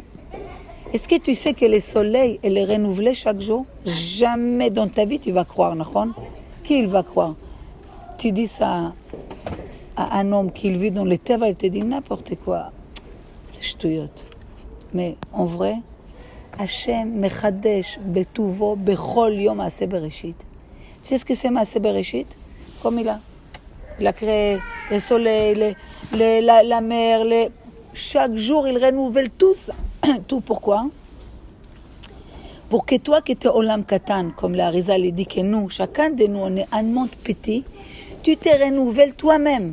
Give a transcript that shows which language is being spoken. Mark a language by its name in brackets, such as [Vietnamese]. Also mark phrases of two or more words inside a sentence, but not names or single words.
[French] Est-ce que tu sais que le soleil, il est renouvelé chaque jour? Jamais dans ta vie tu vas croire, Nahon? Qui il va croire? Tu dis ça à un homme qui vit dans le Teva, il te dit n'importe quoi. C'est ch'touillot. Mais en vrai, [Hebrew] Hachem mechadesh betuvo bechol yom maaseh bereshit. [French] Tu sais ce que c'est [Hebrew] maaseh bereshit? [French] Comme il a créé le soleil, la mer, chaque jour il renouvelle tout ça. Tout pourquoi? Pour que toi qui es [Hebrew] olam katan, [French] comme la Arizal dit que nous, chacun de nous, on est un monde petit, tu te renouvelles toi-même.